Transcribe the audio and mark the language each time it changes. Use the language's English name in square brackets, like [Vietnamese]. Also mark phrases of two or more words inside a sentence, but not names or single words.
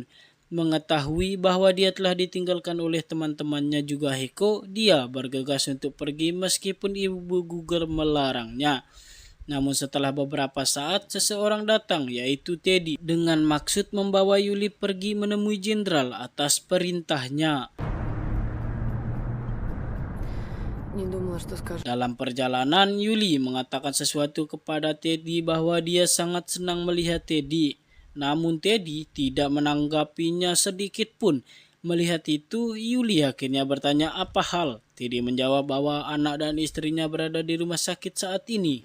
[Indonesian] Mengetahui bahwa dia telah ditinggalkan oleh teman-temannya juga Heko, dia bergegas untuk pergi meskipun ibu Guger melarangnya. Namun setelah beberapa saat, seseorang datang yaitu Teddy dengan maksud membawa Yuli pergi menemui jenderal atas perintahnya. [Russian] Не думала, что скажу. [Indonesian] Dalam perjalanan, Yuli mengatakan sesuatu kepada Teddy bahwa dia sangat senang melihat Teddy. Namun Teddy tidak menanggapinya sedikit pun. Melihat itu, Yuli akhirnya bertanya apa hal. Teddy menjawab bahwa anak dan istrinya berada di rumah sakit saat ini.